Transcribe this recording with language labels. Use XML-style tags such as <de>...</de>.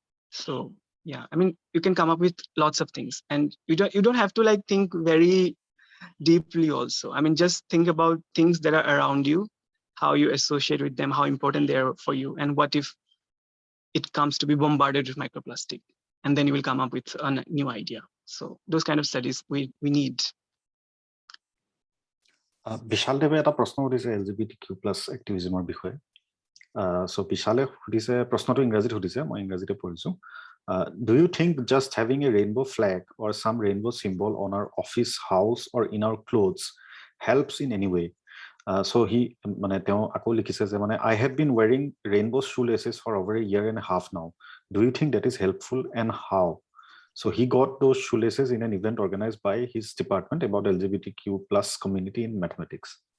<en>So yeah, you can come up with lots of things, and you don't have to like think very deeply also. Just think about things that are around you, how you associate with them, how important they are for you, and what if it comes to be bombarded with microplastic, and then you will come up with a new idea. So those kind of studies we need.</en> <as>বিশাল দেৱে এটা প্ৰশ্ন সুধিছে LGBTQ+ activismৰ বিষয়ে। So বিশালে সুধিছে, প্ৰশ্নটো ইংৰাজীত সুধিছে, মই ইংৰাজীতে পঢ়িছো।</as> <en>Do you think just having a rainbow flag or some rainbow symbol on our office, house, or in our clothes helps in any way? So he</en> <as>মানে তেওঁ আকৌ লিখিছে যে মানে</as> <en>I have been wearing rainbow shoelaces for over a year and a half now. Do you think that is helpful and how? So he got those shoelaces in an event organized by his department about LGBTQ plus community in mathematics.</en>